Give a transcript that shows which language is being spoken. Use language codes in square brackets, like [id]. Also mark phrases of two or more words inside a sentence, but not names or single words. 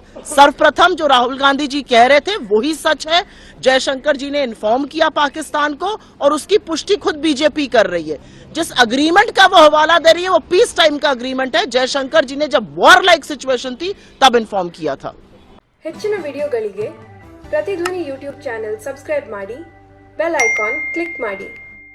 [hi] सर्वप्रथम जो राहुल गांधी जी कह रहे थे वही सच है, जयशंकर जी ने इन्फॉर्म किया पाकिस्तान को और उसकी पुष्टि खुद बीजेपी कर रही है। जिस अग्रीमेंट का वो हवाला दे रही है वो [en] peace time [hi] का अग्रीमेंट है। जयशंकर जी ने जब [en] war like situation [hi] थी तब इन्फॉर्म किया था। [kn] ಹೆಚ್ಚಿನ ವಿಡಿಯೋಗಳಿಗೆ ಪ್ರತಿಧ್ವನಿ [en] YouTube channel subscribe [kn] ಮಾಡಿ, [en] bell icon click [kn] ಮಾಡಿ।